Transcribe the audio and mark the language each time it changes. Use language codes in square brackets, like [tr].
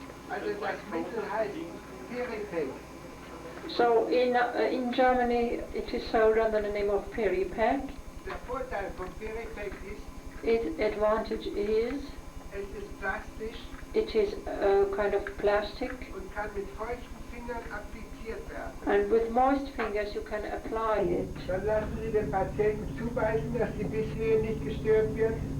[de] Also das Mittel heißt Peripec. [en] So in Germany it is sold under the name of Peripec. [de] Der Vorteil von Peripec ist, [en] Its advantage is [de] es ist plastisch [en] it is a kind of plastic, [de] und kann mit feuchten Fingern appliziert werden. [en] and with moist fingers you can apply it. [de] Dann lassen Sie den Patienten zubeißen, dass die Bisswehe nicht gestört wird.